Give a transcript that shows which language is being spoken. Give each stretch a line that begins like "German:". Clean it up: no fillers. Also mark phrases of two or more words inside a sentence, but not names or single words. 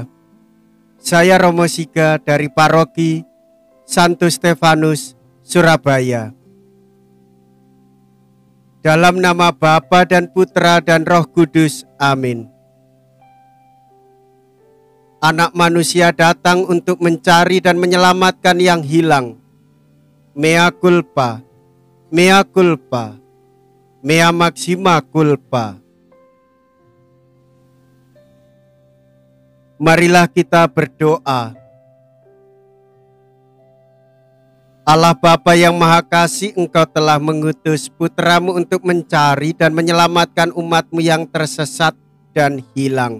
Indonesian: Saya Romo Siga dari Paroki Santo Stefanus, Surabaya. Dalam nama Bapa dan Putra dan Roh Kudus, amin. Anak manusia datang untuk mencari dan menyelamatkan yang hilang.
Latin: Mea culpa, mea culpa, mea maxima culpa.
Indonesian: Marilah kita berdoa. Allah Bapa yang Maha Kasih, Engkau telah mengutus Putramu untuk mencari dan menyelamatkan umat-Mu yang tersesat dan hilang.